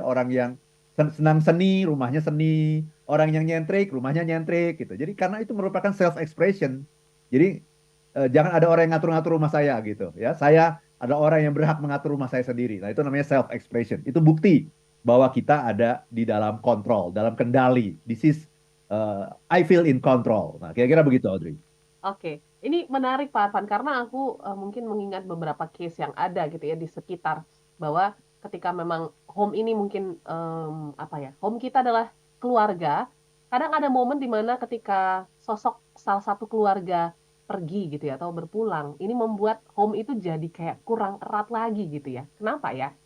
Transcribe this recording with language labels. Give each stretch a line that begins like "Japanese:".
Indonesian: Orang yang senang seni, rumahnya seni. Orang yang nyentrik, rumahnya nyentrik gitu. Jadi karena itu merupakan self-expression. Jadi jangan ada orang yang ngatur-ngatur rumah saya gitu ya. Saya ada orang yang berhak mengatur rumah saya sendiri. Nah, itu namanya self expression. Itu bukti bahwa kita ada di dalam kontrol, dalam kendali.
English: This is I feel in control.
Indonesian: Nah, kira-kira begitu Audrey. Oke, ini menarik Pak Arfan karena aku mungkin mengingat beberapa case yang ada gitu ya di sekitar bahwa ketika memang home ini mungkin apa ya, home kita adalah keluarga. Kadang ada momen di mana ketika sosok salah satu keluarga pergi gitu ya atau berpulang, ini membuat home itu jadi kayak kurang erat lagi gitu ya. Kenapa ya?